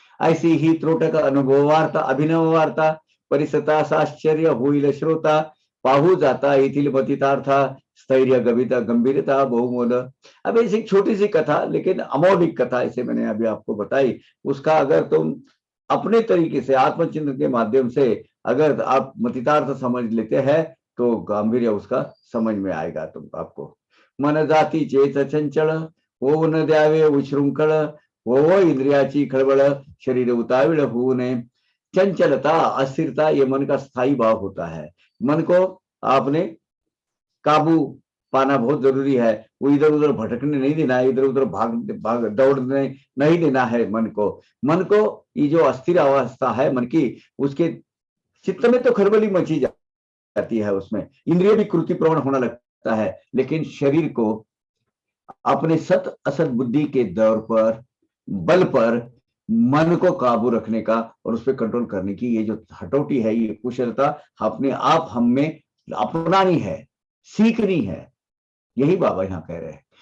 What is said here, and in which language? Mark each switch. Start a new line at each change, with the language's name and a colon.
Marathi: ऐसी ही त्रोटक अनुभव वार्ता अभिनव वार्ता, परिसता साश्चर्य होईल श्रोता, पाहू जाता येथील मतितार्था, स्थैर्य गभिता गंभीरता बहुमोल।
Hindi: अब ऐसी छोटी सी कथा, लेकिन अमौलिक कथा ऐसे मैंने अभी आपको बताई, उसका अगर तुम अपने तरीके से आत्मचिंतन के माध्यम से अगर आप मतितार्थ समझ लेते हैं तो गांभीर्य उसका समझ में आएगा तुम आपको।
Marathi: मन जाती चेत चंचल, होऊ न द्यावे उशृंखळ, हो इंद्रियाची खळबळ, शरीर उताविळ होऊ नये।
Hindi: चंचलता अस्थिरता ये मन का स्थायी भाव होता है, मन को आपने काबू पाना बहुत जरूरी है, वो इधर उधर भटकने नहीं देना है, इधर उधर भाग भाग दौड़ने नहीं देना है मन को। मन को ये जो अस्थिर अवस्था है मन की, उसके चित्त में तो खलबली मची जाती है, उसमें इंद्रिय भी कृति प्रवण होने लगता है, लेकिन शरीर को अपने सत असत बुद्धि के दौर पर बल पर मन को काबू रखने का और उस पर कंट्रोल करने की ये जो हटौटी है, ये कुशलता अपने आप हम में अपनानी है, सीखनी है, यही बाबा यहाँ कह रहे हैं।